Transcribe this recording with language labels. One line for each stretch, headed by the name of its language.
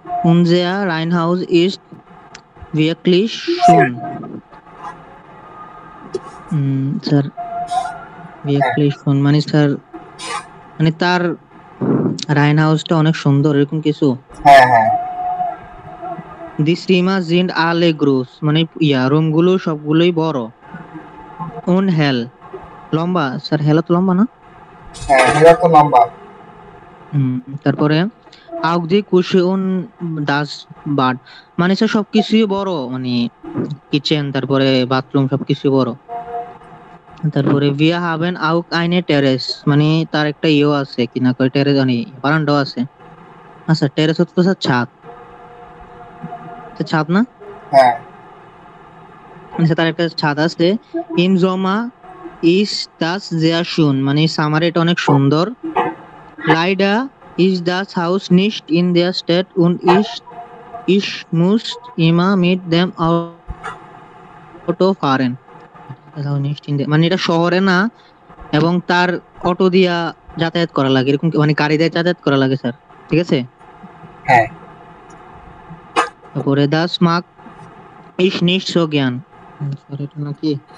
German: unser Reihenhaus ist wirklich schön.
Bangla: Sir wirklich schön মানে sir মানে তার রাইন হাউসটা অনেক সুন্দর এরকম কিছু। হ্যাঁ হ্যাঁ
German: Die Zimmer sind alle groß
Bangla: মানে রুমগুলো সবগুলোই বড়। Und hell লম্বা স্যার হেল তো লম্বা না? হ্যাঁ এটা তো লম্বা। তারপরে
German: auch die Küche und das Bad
Bangla: মানে স্যার সবকিছুই বড় মানে কিচেন তারপরে বাথরুম সবকিছু বড়। তারপরে
German: wir haben auch eine Terrace
Bangla: মানে তার একটা আছে কি না কয় টেরেস মানে বারান্দা আছে। আচ্ছা টেরেস হচ্ছে স্যার ছাদ, ছাদ না? হ্যাঁ মানে তার একটা ছাদ আছে।
German: im Sommer ist das sehr schön
Bangla: মানে সামারে এটা অনেক সুন্দর।
German: leider ist das Haus nicht in der Stadt und ich muss immer mit dem Auto fahren
Bangla: মানে এটা শহরে না এবং তার অটো দিয়া যাতায়াত করা লাগে এরকম মানে গাড়ি দিয়ে যাতায়াত করা লাগে স্যার, ঠিক আছে? হ্যাঁ তারপরে
German: das mag ich nicht so gern
Bangla: sir এটা নাকি